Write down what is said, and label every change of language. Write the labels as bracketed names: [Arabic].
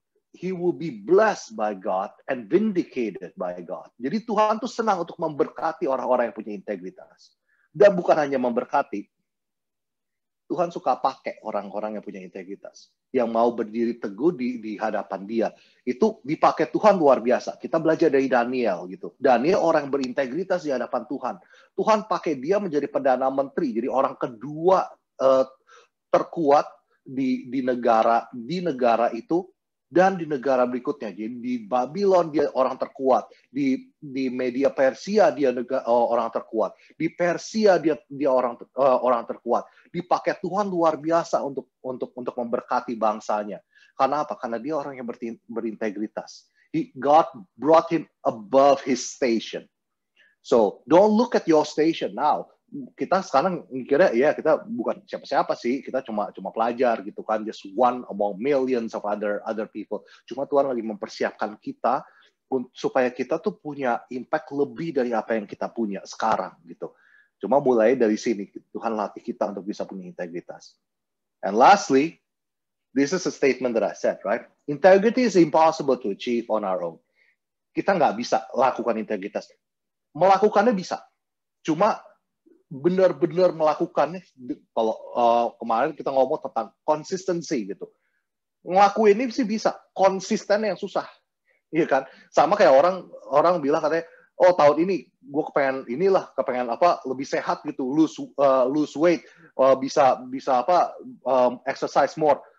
[English] He will be blessed by God and vindicated by God. [Indonesian] Jadi Tuhan tuh senang untuk memberkati orang-orang yang punya integritas. Dan bukan hanya memberkati, Tuhan suka pakai orang-orang yang punya integritas, yang mau berdiri teguh di hadapan Dia. Itu dipakai Tuhan luar biasa. Kita belajar dari Daniel gitu. Daniel orang yang berintegritas di hadapan Tuhan. Tuhan pakai dia menjadi perdana menteri, jadi orang kedua terkuat di negara itu. Dan di negara berikutnya, jadi di Babylon dia orang terkuat, di media Persia dia orang terkuat, di Persia dia orang terkuat. Dipakai Tuhan luar biasa untuk memberkati bangsanya. Karena apa? Karena dia orang yang berintegritas. [English] God brought him above his station. So don't look at your station now. [Indonesian] Kita sekarang mikirnya ya kita bukan siapa-siapa sih, kita cuma pelajar gitu kan, [English] just one among millions of other people. [Indonesian] Cuma Tuhan lagi mempersiapkan kita supaya kita tuh punya impact lebih dari apa yang kita punya sekarang gitu. Cuma mulai dari sini Tuhan latih kita untuk bisa punya integritas. [English] And lastly, this is a statement that I said, right? Integrity is impossible to achieve on our own. [Indonesian] Kita nggak bisa lakukan integritas. Melakukannya bisa, cuma benar-benar melakukannya, kalau kemarin kita ngomong tentang consistency gitu. Ngelakuin ini sih bisa, konsisten yang susah. Iya kan? Sama kayak orang bilang katanya, oh tahun ini gue kepengen apa lebih sehat gitu, [English] lose weight, [Indonesian] bisa [English] exercise more.